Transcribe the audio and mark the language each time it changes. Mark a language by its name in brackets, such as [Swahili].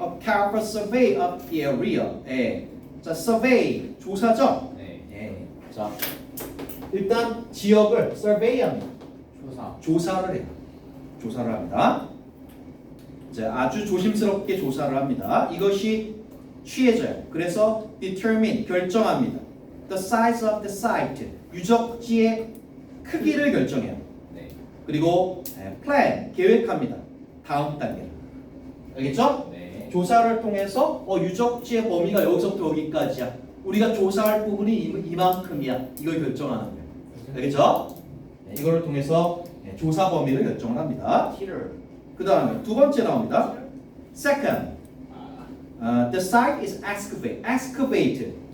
[English] A careful survey of the area. [Korean] 예. 자, survey 조사죠. 네. 예. 자, 일단 지역을 survey합니다. 조사를 해요. 조사를 합니다. 자, 아주 조심스럽게 조사를 합니다. 이것이 취해져요. 그래서 determine 결정합니다. [English] The size of the site [Korean] 유적지의 크기를 결정해요. 네. 그리고 plan 계획합니다. 다음 단계. 알겠죠? 네. 조사를 통해서 유적지의 범위가 여기서부터 여기까지야. 우리가 조사할 부분이 이만큼이야. 이걸 결정하는 거예요. 알겠죠? 네, 이거를 통해서 조사 범위를 결정을 합니다. T를 그 다음에 두 번째 나옵니다. [English] Second, the site is excavate.